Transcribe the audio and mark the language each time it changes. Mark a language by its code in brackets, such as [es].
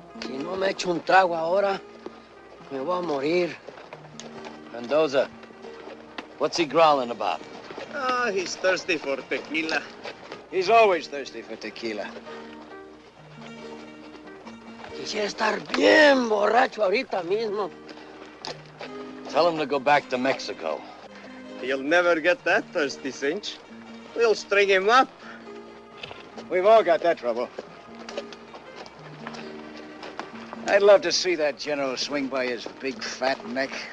[es] no me echo un trago ahora, me voy a morir. [en] Mendoza, what's he growling about? Oh, he's thirsty for tequila. He's always thirsty for tequila. [es] Quisiera estar bien borracho ahorita mismo. [en] Tell him to go back to Mexico. He'll never get that thirsty, Cinch. We'll string him up. We've all got that trouble. I'd love to see that general swing by his big fat neck.